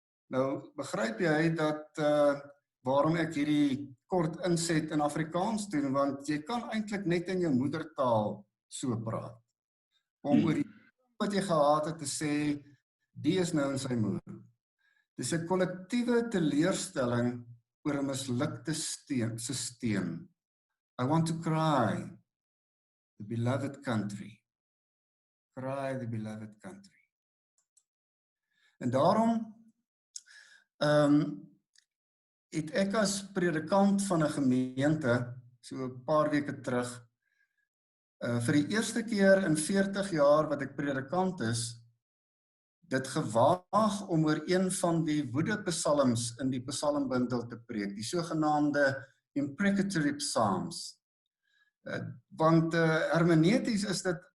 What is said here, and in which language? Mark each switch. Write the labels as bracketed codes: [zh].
[af] Nou, begryp jy dat waarom ek hierdie kort inset in Afrikaans doen, want jy kan eintlik net in jou moedertaal so praat. Om oor die wat jy gehad het te sê, die is nou in sy moer. Dis 'n kollektiewe teleurstelling oor 'n mislukte stelsel. [en] I want to cry, the beloved country. Cry, the beloved country. [af] En daarom het ek as predikant van 'n gemeente, so 'n paar weke terug, vir die eerste keer in 40 jaar wat ek predikant is, dit gewaag om oor een van die woedepsalms in die psalmbundel te preek, die sogenaamde imprecatory psalms. Want hermeneuties is dit